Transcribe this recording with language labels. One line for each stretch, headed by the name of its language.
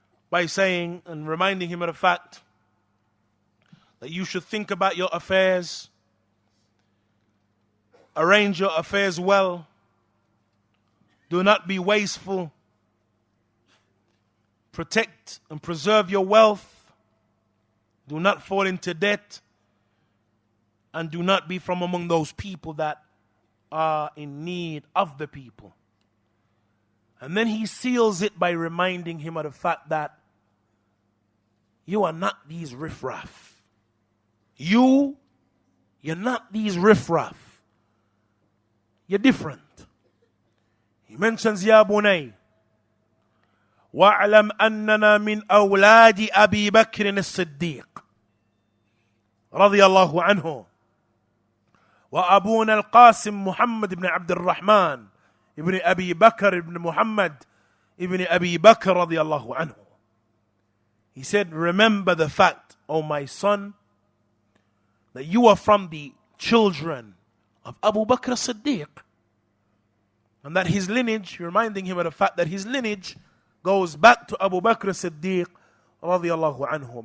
English: by saying and reminding him of the fact that you should think about your affairs, arrange your affairs well, do not be wasteful, protect and preserve your wealth, do not fall into debt, and do not be from among those people that are in need of the people. And then he seals it by reminding him of the fact that you are not these riffraff. You're not these riffraff. You're different. He mentions,
Arabic: Ya Bunay, وَاعْلَمْ أَنَّنَا مِنْ أَوْلَادِ أَبِي بَكْرٍ الصِّدِّيقِ رضي الله عنه وأبونا القاسم محمد بن عبد الرحمن ابن أبي بكر ابن محمد ابن أبي بكر رضي الله عنه.
English: He said, remember the fact, O my son, that you are from the children of Abu Bakr as-Siddiq. And that his lineage, reminding him of the fact that his lineage goes back to Abu Bakr as-Siddiq radiyallahu anhu.